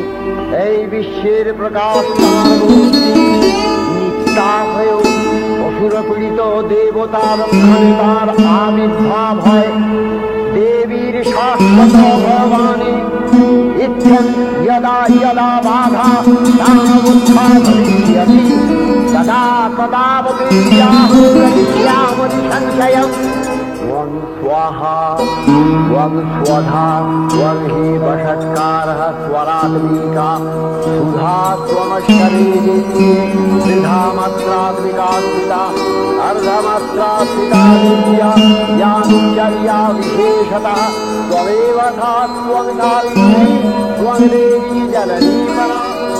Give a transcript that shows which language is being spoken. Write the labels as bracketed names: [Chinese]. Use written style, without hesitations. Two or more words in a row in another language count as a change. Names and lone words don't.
[Bangla] এই বিশ্বের প্রকাশ তার মূর্তি, নিত্যা হয়েও অসুরপীড়িত দেবতা রক্ষণে তার আবির্ভাব হয়। [Sanskrit] দেবীর শাশ্বত ভবানী ইত্যং যদা যদা বাধা তাবুত্থানমীয়তি তদা তদাবতীর্যাহুরনিশ্যামতি সংশয়म्। त्वं स्वाहा त्वं स्वधा त्वं हि वषट्कारः स्वरात्मिका सुधा त्वमक्षरे त्रिधा मात्रात्मिका अर्धमात्रात्मिका विद्या यानुचर्या विशेषतः त्वमेव सा त्वं कारिणी त्वं देवी जननी परा।